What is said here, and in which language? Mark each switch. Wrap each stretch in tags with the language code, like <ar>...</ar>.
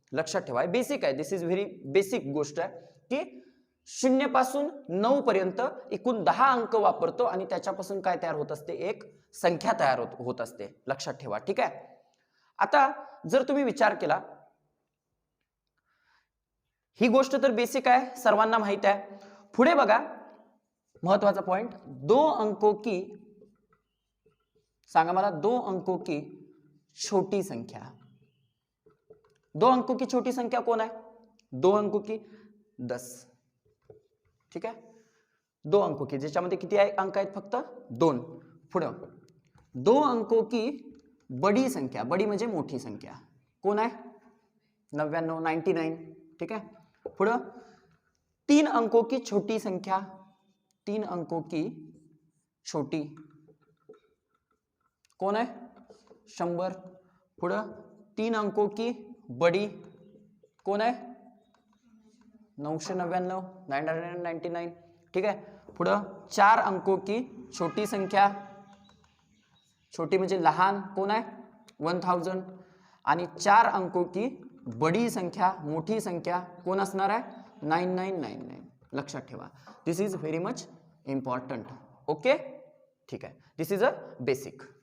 <mr>लक्षात ठेवा, बेसिक आहे,</mr> <en>this is very basic</en> <mr>गोष्ट आहे की 0 पासून 9 पर्यंत एकूण 10 अंक वापरतो आणि त्याच्यापासून काय तयार होत असते, एक संख्या तयार होत असते। लक्षात ठेवा, ठीक आहे। आता जर तुम्ही विचार केला, ही गोष्ट तर बेसिक आहे, सर्वांना माहित आहे। पुढे बघा, महत्वाचा पॉइंट, 2 अंकों की, सांगा मला,</mr> <hi>2 अंकों की छोटी संख्या। 2 अंकों की छोटी संख्या कौन है, 2 अंकों की 10।</hi> <mr>ठीक आहे,</mr> <hi>2 अंकों की,</hi> <mr>ज्याच्यामध्ये किती अंक आहेत, फक्त 2। पुढे</mr> <hi>2 अंकों की बड़ी संख्या,</hi> <mr>बड़ी म्हणजे मोठी संख्या, कोण आहे, 99 99। ठीक आहे, पुढे</mr> <hi>3 अंकों की छोटी संख्या, 3 अंकों की छोटी, कौन है, 100। पुढं 3 अंकों की बड़ी कौन है 999 999,</hi> <mr>ठीक आहे। पुढं</mr> <hi>4 अंकों की छोटी संख्या, छोटी</hi> <mr>म्हणजे लहान कोण आहे 1000, आणि</mr> <hi>4 अंकों की बड़ी संख्या</hi> <mr>मोठी संख्या कोण असणार आहे 9999। लक्षात ठेवा,</mr> <en>This is very much important.</en> <mr>Okay, ठीक आहे,</mr> <en>This is a basic.</en>